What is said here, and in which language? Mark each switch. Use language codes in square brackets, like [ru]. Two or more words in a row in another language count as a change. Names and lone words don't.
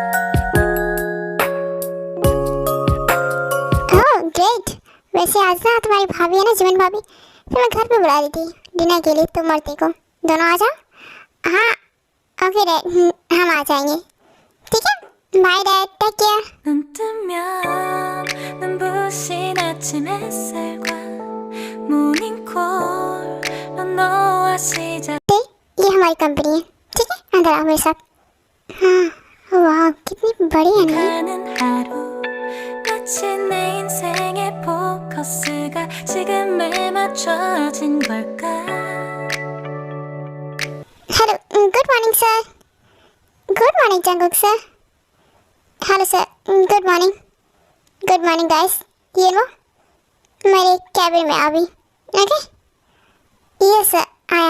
[en] Oh great. [hi] वैसे आज ना तुम्हारी भाभी है ना, जीवन भाभी, तो मैं घर पे बुला रही थी डिनर के लिए, तुम और को दोनों आ जाओ। हाँ [en] okay dad, [hi] हम आ जाएंगे। ठीक है [en] bye dad, take care. [ko] 눈 뜨면 눈부신 아침 햇살과 모닝콜로 너와 시작. [hi] ये हमारी कंपनी है, ठीक है अंदर आओ मेरे साथ। हाँ वाह कितनी बड़ी है ना। [ko] 가는 하루 마치 내 인생의 포커스가 지금에 맞춰진 걸까. [en] hello good morning sir. good morning Jungkook sir. hello sir good morning. good morning guys. [hi] ये लो मेरे कैबिन में अभी। ओके ये सर आया।